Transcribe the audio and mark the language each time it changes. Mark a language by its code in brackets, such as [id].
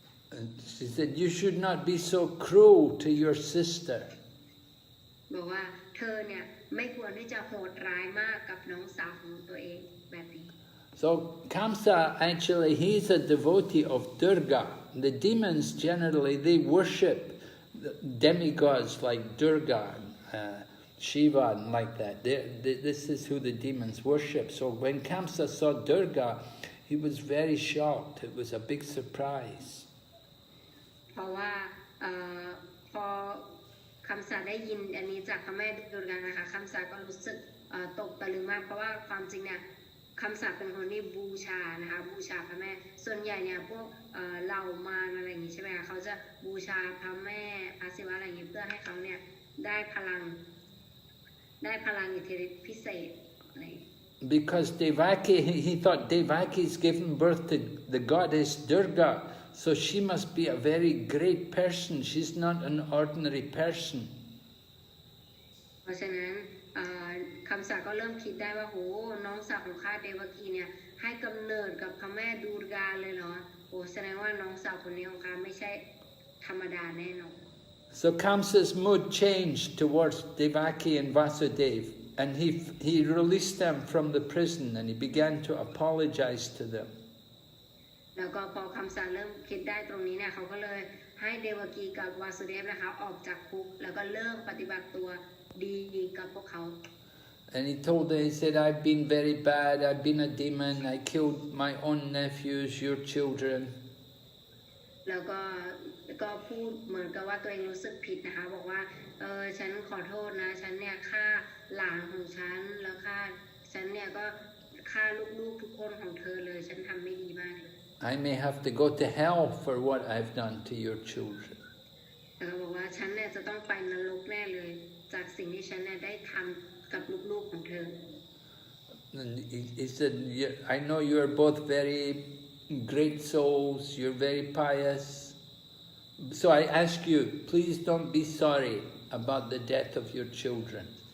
[en] And she said, you should not be so cruel to your sister. [th] บอกว่าเธอเนี่ยไม่ควรที่จะโหดร้ายมากกับน้องสาวของตัวเองแบบนี้ [en] So Kamsa, actually, he's a devotee of Durga. The demons generally, they worship demigods like Durga, Shiva, and like that. This is who the demons worship. So when Kamsa saw Durga, he was very shocked. It was a big surprise. [th] เพราะว่าพอคำสาได้ยินอันนี้จากพระแม่ดุร์กานะคะคำสาก็รู้สึกตกตะลึงมากเพราะว่าความจริงเนี่ยคำสาเป็นคนที่บูชานะคะบูชาพระแม่ส่วนใหญ่เนี่ยพวกเหล่ามารอะไรอย่างนี้ใช่ไหมคะเขาจะบูชาพระแม่พระศิวะอะไรอย่างนี้เพื่อให้เขาเนี่ยได้พลังอิทธิฤทธิ์พิเศษอะไร [en] Because Devaki, he thought Devaki's given birth to the goddess Durga, so she must be a very great person. She's not an ordinary person. [th] เพราะฉะนั้นคำสาก็เริ่มคิดได้ว่าโหน้องสาวของข้าเดวกีเนี่ยให้กำเนิดกับพระแม่ดูร์กาเลยเหรอโหแสดงว่าน้องสาวคนนี้ของข้าไม่ใช่ธรรมดาแน่นอน [en] So Kamsa's mood changed towards Devaki and Vasudev, and he released them from the prison and he began to apologize to them. [th] แล้วก็พอคำสาเริ่มคิดได้ตรงนี้เนี่ยเขาก็เลยให้เดวกีกับวาสุเดฟนะคะออกจากคุกแล้วก็เริ่มปฏิบัติตัวดีกับพวกเขา [en] And he told them, he said, I've been very bad, I've been a demon, I killed my own nephews, your children. [th] แล้วก็พูดเหมือนกับว่าตัวเองรู้สึกผิดนะคะบอกว่าฉันขอโทษนะฉันเนี่ยฆ่าหลานของฉันแล้วฉันเนี่ยก็ฆ่าลูกๆทุกคนของเธอเลยฉันทำไม่ดีมากเลย [en] I may have to go to hell for what I've done to your children. [th] แล้วก็บอกว่าฉันเนี่ยจะต้องไปนรกแน่เลยจากสิ่งที่ฉันเนี่ยได้ทำกับลูกๆของเธอ [en] And he said, I know you're both very great souls, you're very pious. So I ask you, please don't be sorry about the death of your children.